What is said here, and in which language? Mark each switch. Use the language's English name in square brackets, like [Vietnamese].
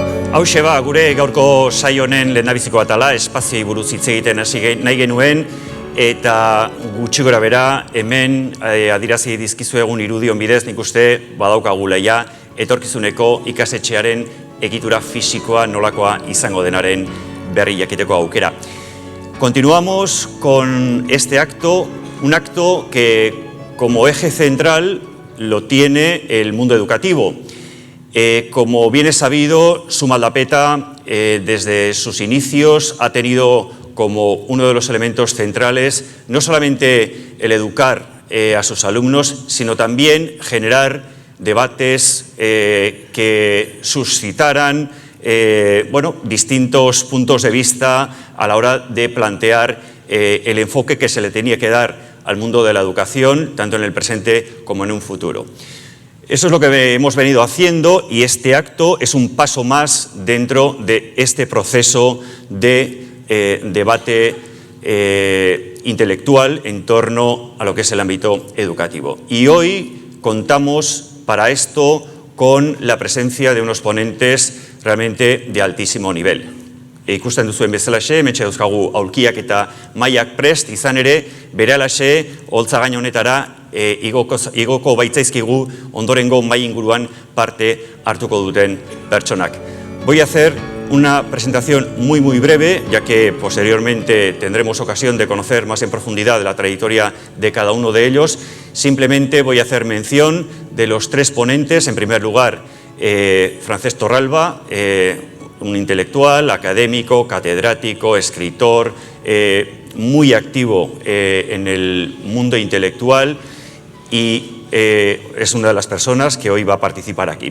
[Basque] Hauxe ba, gure gaurko saio honen lehendabiziko atala, espazioi buruz hitz egiten hasi nahi genuen, eta gutxi gora bera, hemen adirazi dizkizuegun irudion bidez, nik uste badaukagula ja, etorkizuneko ikastetxearen egitura fisikoa nolakoa izango denaren berri jakiteko aukera. [Spanish] Continuamos con este acto, un acto que como eje central lo tiene el mundo educativo. Como bien es sabido, Sumaldapeta desde sus inicios ha tenido como uno de los elementos centrales no solamente el educar a sus alumnos, sino también generar debates que suscitaran distintos puntos de vista a la hora de plantear el enfoque que se le tenía que dar al mundo de la educación, tanto en el presente como en un futuro. Eso es lo que hemos venido haciendo y este acto es un paso más dentro de este proceso de debate intelectual en torno a lo que es el ámbito educativo. Y hoy contamos para esto con la presencia de unos ponentes realmente de altísimo nivel. [Basque] Ikusten duzuen bezalaxe, hementxe dauzkagu aulkiak eta mailak prest izan ere, berehalaxe holtzagain honetara igoko baitzaizkigu ondorengo mahai inguruan parte hartuko duten pertsonak. [Spanish] Voy a hacer una presentación muy breve, ya que posteriormente tendremos ocasión de conocer más en profundidad la trayectoria de cada uno de ellos. Simplemente voy a hacer mención de los tres ponentes. En primer lugar, Francesc Torralba, un intelectual, académico, catedrático, escritor, muy activo en el mundo intelectual y es una de las personas que hoy va a participar aquí.